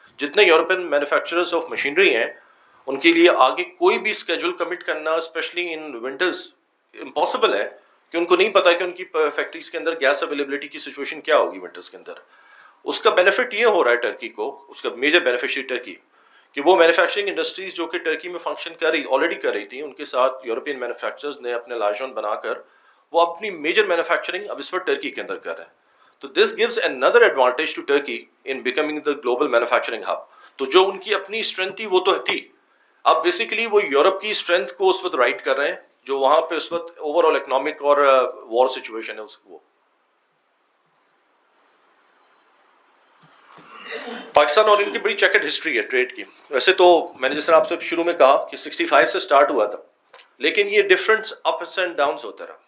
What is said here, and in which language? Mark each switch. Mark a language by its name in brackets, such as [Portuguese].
[Urdu] جتنے European manufacturers of machinery ہیں ان کے لیے آگے کوئی بھی اسکیجول کمٹ کرنا اسپیشلی ان ونٹرز امپاسبل ہے, کہ ان کو نہیں پتا کہ ان کی فیکٹریز کے اندر گیس اویلیبلٹی کی سچویشن کیا ہوگی ونٹرز کے اندر. اس کا بینیفٹ یہ ہو رہا ہے ٹرکی کو, اس کا میجر بینیفیشری ٹرکی, کہ وہ مینوفیکچرنگ انڈسٹریز جو کہ ٹرکی میں فنکشن آلریڈی کر رہی تھیں ان کے ساتھ یورپین مینوفیکچررز نے اپنے لائزون بنا کر وہ اپنی میجر مینوفیکچرنگ اب اس وقت ٹرکی کے اندر کر رہے ہیں. تو [English] This gives another advantage to Turkey in becoming the global manufacturing hub. [Urdu] تو جو ان کی اپنی اسٹرینتھ تھی وہ تو تھی, اب بیسیکلی وہ یورپ کی اسٹرینتھ کو اس وقت رائٹ کر رہے ہیں جو وہاں پہ اس وقت اوور آل اکنامک اور وار سچویشن ہے وہ. پاکستان اور ان کی بڑی چیکرڈ ہسٹری ہے ٹریڈ کی. ویسے تو میں نے جس طرح آپ سے شروع میں کہا کہ 65 سے سٹارٹ ہوا تھا, لیکن یہ ڈفرنٹ [English] ups and downs [Urdu] ہوتا رہا.